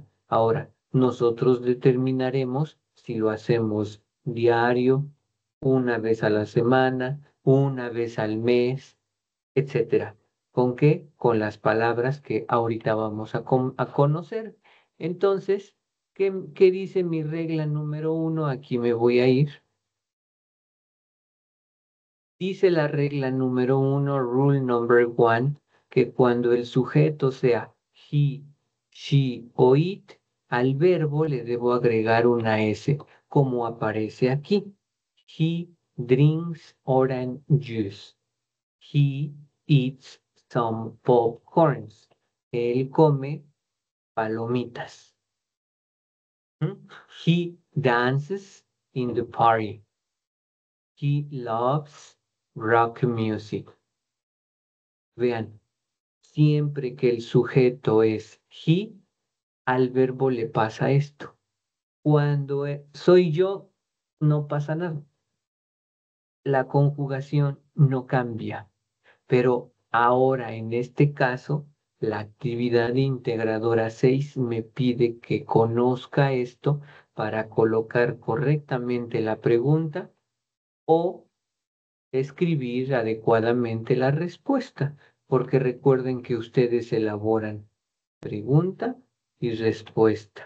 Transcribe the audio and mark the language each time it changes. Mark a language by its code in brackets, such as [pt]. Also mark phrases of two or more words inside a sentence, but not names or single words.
[es] Ahora, nosotros determinaremos si lo hacemos diario, una vez a la semana, una vez al mes, etcétera. ¿Con qué? Con las palabras que ahorita vamos a conocer. Entonces, ¿qué dice mi regla número 1? Aquí me voy a ir. Dice la regla número 1, [en] rule number 1, [es] que cuando el sujeto sea [en] he, she [es] o it, al verbo le debo agregar una S, como aparece aquí. [en] He drinks orange juice. He eats some popcorns. [es] Él come palomitas. [en] He dances in the party. He loves rock music. [es] Vean, siempre que el sujeto es he, al verbo le pasa esto. Cuando soy yo, no pasa nada. La conjugación no cambia, pero ahora en este caso, la actividad integradora 6 me pide que conozca esto para colocar correctamente la pregunta o escribir adecuadamente la respuesta, porque recuerden que ustedes elaboran pregunta y respuesta.